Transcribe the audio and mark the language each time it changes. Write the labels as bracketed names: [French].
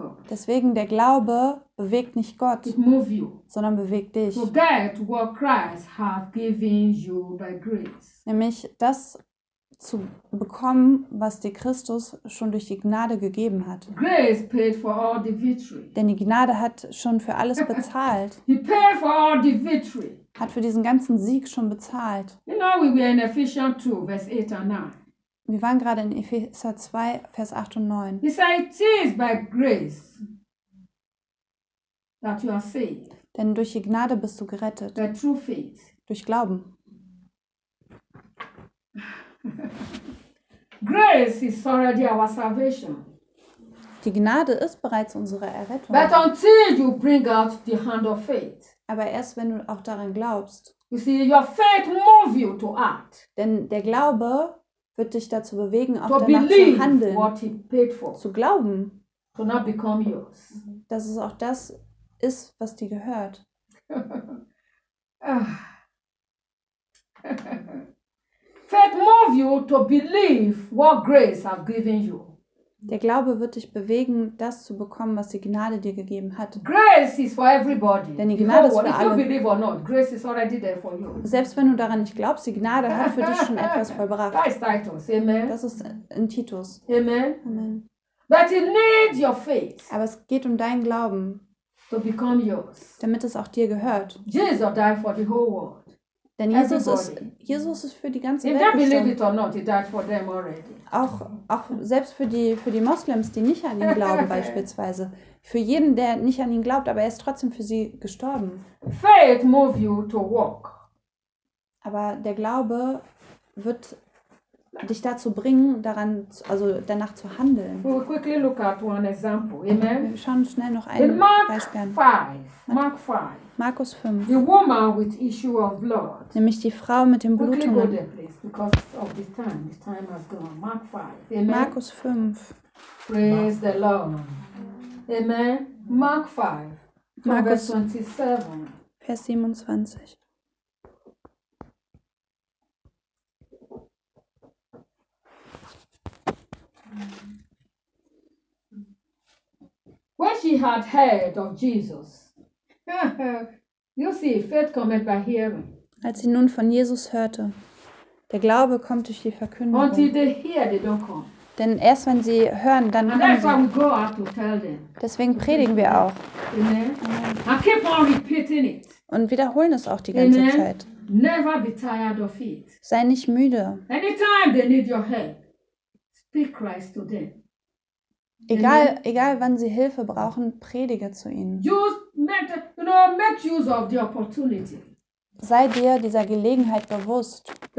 [German] Deswegen, der Glaube bewegt nicht Gott, sondern bewegt dich. [English] Forget what Christ has given you by grace. [German] Nämlich das zu bekommen, was dir Christus schon durch die Gnade gegeben hat. [English] Grace paid for all the victory. [German] Denn die Gnade hat schon für alles bezahlt. [English] He paid for all the victory. [German] Hat für diesen ganzen Sieg schon bezahlt. [English] You know, we were in Ephesians 2, verse 8 and 9. [German] Wir waren gerade in Epheser 2, Vers 8 und 9. [English] He said, it is by grace that you are saved. [German] Denn durch die Gnade bist du gerettet. [English] By true faith. [German] Durch Glauben. [English] Grace is already our salvation. [German] Die Gnade ist bereits unsere Errettung. [English] But until you bring out the hand of faith. [German] Aber erst wenn du auch daran glaubst. [English] You see, your faith moves you to act. [German] Denn der Glaube wird dich dazu bewegen, auch danach zu handeln. [English] What he paid for, [German] zu glauben. [English] To not become yours. [German] Dass es auch das ist, was dir gehört. [English] Faith moves you to believe what grace has given you. [German] Der Glaube wird dich bewegen, das zu bekommen, was die Gnade dir gegeben hat. [English] Grace is for everybody. [German] Denn die Gnade ist für alle. [English] If you believe or not, grace is already there for you. [German] Selbst wenn du daran nicht glaubst, die Gnade hat für dich schon etwas vollbracht. [English] That is Titus. Amen. [German] Das ist in Titus. Amen. Amen. [English] But it needs your faith. [German] Aber es geht um deinen Glauben. [English] To become yours. [German] Damit es auch dir gehört. [English] Jesus died for the whole world. [German] Denn Jesus ist für die ganze Welt gestorben. [English] If they believe it or not, he died for them already. [German] Auch selbst für die Moslems, die nicht an ihn glauben beispielsweise. Für jeden, der nicht an ihn glaubt, aber er ist trotzdem für sie gestorben. [English] Faith moves you to walk. [German] Aber der Glaube wird dich dazu bringen, danach zu handeln. [English] We will quickly look at one example. Amen. [German] Wir schauen schnell noch ein Beispiel an. Markus 5. [English] The woman with issue of blood. [German] Nämlich die Frau mit dem Blutungen. [English] Quickly go there, please, because of the time. The time has gone. Mark 5. Amen. [German] Markus 5. [English] Praise the Lord. Amen. Mark 5. [German] Markus 27. Vers 27. [English] When she had heard of Jesus. You see, faith comes by hearing. [German] Als sie nun von Jesus hörte, der Glaube kommt durch die Verkündigung. [English] Until they hear, they don't come. [German] Denn erst wenn sie hören, dann [English] and [German] kommen sie. [English] We go out to tell them. [German] Deswegen predigen wir auch. Amen. [English] Amen. I keep on repeating it. [German] Und wiederholen es auch die ganze [English] Amen. [German] Zeit. [English] Never be tired of it. [German] Sei nicht müde. [English] Anytime they need your help, speak Christ to them. [German] Egal, wann sie Hilfe brauchen, predige zu ihnen. [English] Make use of the opportunity. [German] Sei dir dieser Gelegenheit bewusst.